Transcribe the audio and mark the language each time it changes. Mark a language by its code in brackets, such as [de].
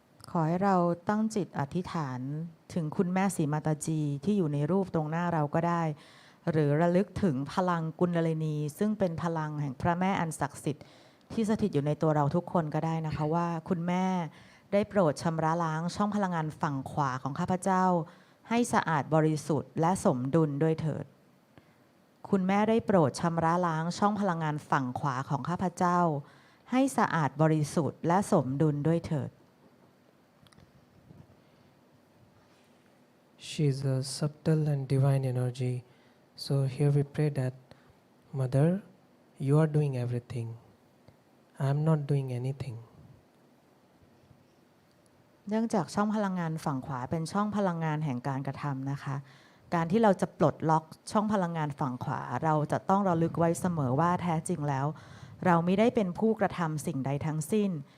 [th] ขอให้เราตั้งจิตอธิษฐานถึงคุณแม่ศรีมาตาจีที่อยู่ในรูปตรงหน้าเราก็ได้หรือระลึกถึงพลังกุณลินีซึ่งเป็นพลังแห่งพระแม่อันศักดิ์สิทธิ์ที่สถิตอยู่ในตัวเราทุกคนก็ได้นะคะว่าคุณแม่ได้โปรดชำระล้างช่องพลังงานฝั่งขวาของข้าพเจ้าให้สะอาดบริสุทธิ์และสมดุลด้วยเถิดคุณแม่ได้โปรดชำระล้างช่องพลังงานฝั่งขวาของข้าพเจ้าให้สะอาดบริสุทธิ์และสมดุลด้วยเถิด [en] She is a subtle and divine energy. So here we pray that, Mother, you are doing everything. I am not doing anything. [th] เนื่องจากช่องพลังงานฝั่งขวาเป็นช่องพลังงานแห่งการกระทำนะคะการที่เราจะปลดล็อกช่องพลังงานฝั่งขวาเราจะต้องระลึกไว้เสมอว่าแท้จริงแล้วเราไม่ได้เป็นผู้กระทำสิ่งใดทั้งสิ้น